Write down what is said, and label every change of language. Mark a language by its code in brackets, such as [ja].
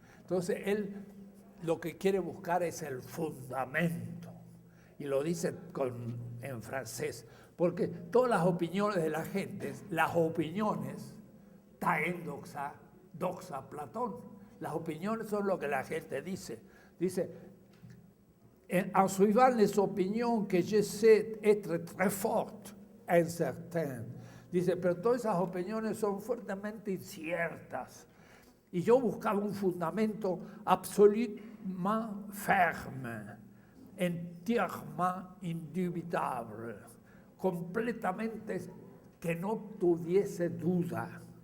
[es] Entonces, él lo que quiere buscar es el fundamento. Y lo dice en francés, porque todas las opiniones de la gente, las opiniones, taen doxa Platón, las opiniones son lo que la gente dice. Dice, [fr] en suivant les opinions que je sais être très fortes, incertaines. [es] Dice, pero todas esas opiniones son fuertemente inciertas. Y yo buscaba un fundamento absolutamente [fr] ferme, entièrement indubitable, [es] completamente que no tuviese duda.